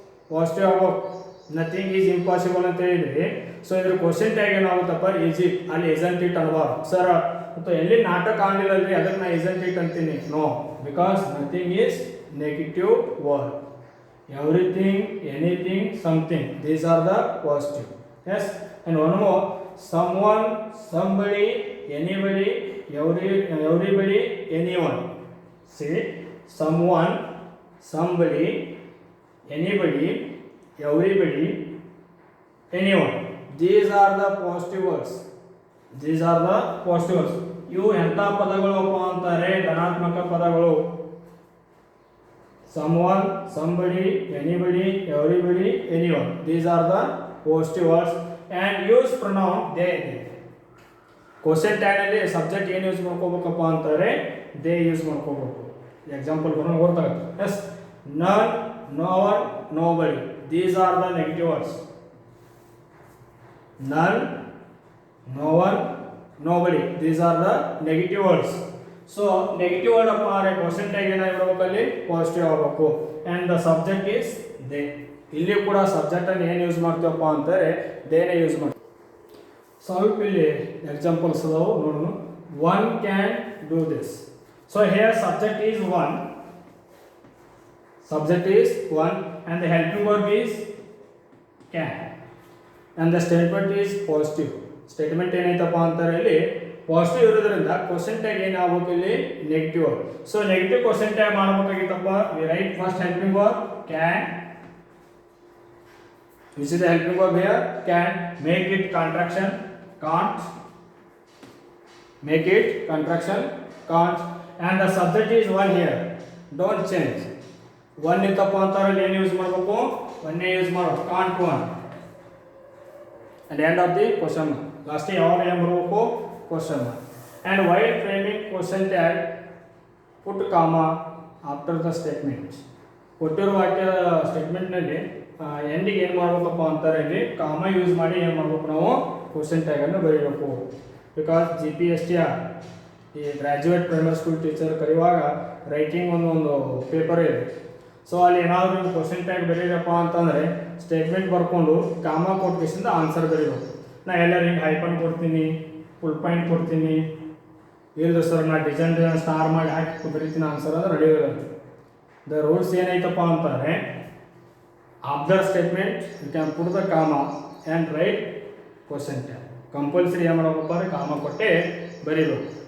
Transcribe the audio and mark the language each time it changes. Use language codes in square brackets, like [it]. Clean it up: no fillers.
[kn] Positive ಆಗಬೇಕು. [en] nothing is impossible [kn] ಅಂತ ಹೇಳಿದ್ರಿ. ಸೊ ಇದ್ರ ಕ್ವಶನ್ ಟ್ಯಾಗ್ ಏನಾಗುತ್ತಪ್ಪ? Is it. ಅಲ್ಲಿ ಇಸಂಟ್ ಇಟ್ ಅನ್ಬಾರ್ದು ಸರ್. ಮತ್ತು ಎಲ್ಲಿ ನಾಟಕ ಕಾಣಲಿಲ್ಲ ಅಲ್ರಿ, ಅದಕ್ಕೆ ನಾ ಇಸಂಟ್ ಇಟ್ ಅಂತೀನಿ. [en] No, because nothing is negative word. Everything, anything, something these are the positive. Yes, and one more. someone, somebody, anybody, everybody, anyone. See, someone, somebody, anybody, everybody, anyone. These are the positive words. These are the positive words. [kn] ಇವು ಎಂಥ ಪದಗಳಪ್ಪ ಅಂತಾರೆ? ಧನಾತ್ಮಕ ಪದಗಳು. [en] someone, somebody, anybody, everybody, anyone. These are the positive words. And use pronoun they. [kn] Question tag ನಲ್ಲಿ subject ಏನು use ಮಾಡ್ಕೋಬೇಕಪ್ಪ ಅಂತಾರೆ? They use ಮಾಡ್ಕೋಬೇಕು. Example ಬರೋಣ ಗೊತ್ತಾಗುತ್ತೆ. [en] Yes, none, no one, nobody these are the negative words. None, no one, nobody these are the negative words. [kn] So negative word ಅಪ್ಪ ಅಂದರೆ ಕ್ವಶನ್ ಟ್ಯಾಗ್ ಏನಾಗಿರ್ಬೇಕು? ಅಲ್ಲಿ ಪಾಸಿಟಿವ್ ಆಗಬೇಕು. [en] And the subject is they. [kn] ಇಲ್ಲಿ ಕೂಡ ಸಬ್ಜೆಕ್ಟ್ ಅನ್ನು ಏನು ಯೂಸ್ ಮಾಡ್ತೀವಪ್ಪ ಅಂತಾರೆ? ದೇನೇ ಯೂಸ್ ಮಾಡ್ತೀವಿ. ಸ್ವಲ್ಪ ಇಲ್ಲಿ ಎಕ್ಸಾಂಪಲ್ಸ್ ಅದಾವು ನೋಡೋಣ. [en] One can do this. So here subject is one. Subject is one and the helping verb is can and the statement is positive. [kn] Statement ಏನೈತಪ್ಪ ಅಂತಾರೆ? ಇಲ್ಲಿ ಪಾಸಿಟಿವ್ ಇರೋದ್ರಿಂದ ಕ್ವಶನ್ ಟ್ಯಾಗ್ ಏನಾಗಬೇಕು? ಇಲ್ಲಿ negative. So negative question tag ಮಾಡಬೇಕಾಗಿತ್ತಪ್ಪ. [en] We write first helping verb can. Which is the helping verb here? Can. Make it contraction, can't. Make it contraction, can't. And the subject is one here. Don't change. [kn] One ಇತ್ತಪ್ಪ ಅಂತಾರೆ ಏನು use ಮಾಡಬೇಕು? ಒಂದೇ use ಮಾಡಬೇಕು. [en] can't one. And end of the question mark. Last [kn] ಯಾವಾಗ ಏನು ಬರಬೇಕು? [en] question mark. And while framing question tag, put comma after the statement. [kn] ಕೊಟ್ಟಿರುವ ವಾಕ್ಯ ಸ್ಟೇಟ್ಮೆಂಟ್ನಲ್ಲಿ ಎಂಡಿಗೆ ಏನು ಮಾಡಬೇಕಪ್ಪ ಅಂತಾರೆ? ಇಲ್ಲಿ ಕಾಮ ಯೂಸ್ ಮಾಡಿ ಏನು ಮಾಡಬೇಕು? ನಾವು ಕ್ವಶನ್ ಟ್ಯಾಗನ್ನು ಬರೀಬೇಕು. ಬಿಕಾಸ್ GPSTR ಈ graduate primary school teacher ಕರೆಯುವಾಗ writing ಒಂದು ಪೇಪರ್ ಇದೆ. ಸೊ ಅಲ್ಲಿ ಏನಾದರೂ ನೀವು ಕ್ವಶನ್ ಟ್ಯಾಗ್ ಬರೀರಪ್ಪ ಅಂತಂದರೆ ಸ್ಟೇಟ್ಮೆಂಟ್ ಬರ್ಕೊಂಡು ಕಾಮ ಕೊಟ್ಟಿಸಿಂದ ಆನ್ಸರ್ ಬರೀಬೇಕು. ನಾ ಎಲ್ಲರೂ ಹಿಂಗೆ ಹೈಪನ್ ಕೊಡ್ತೀನಿ, ಫುಲ್ ಪಾಯಿಂಟ್ ಕೊಡ್ತೀನಿ, ಇಲ್ಲ ಸರ್ ನಾ ಡಿಸೈನ್ ಸ್ಟಾರ್ ಮಾಡಿ ಹಾಕಿ ಬರೀತೀನಿ ಆನ್ಸರ್ ಅಂದ್ರೆ ನಡೆಯೋದಿಲ್ಲ. ದ ರೂಲ್ಸ್ ಏನೈತಪ್ಪ ಅಂತಾರೆ? [en] after statement you can put the comma and write question tag. [kn] Compulsory ಏನು ಮಾಡಬೇಕಪ್ಪ ಅಂದರೆ ಕಾಮ ಕೊಟ್ಟೆ ಬರೀಬೇಕು.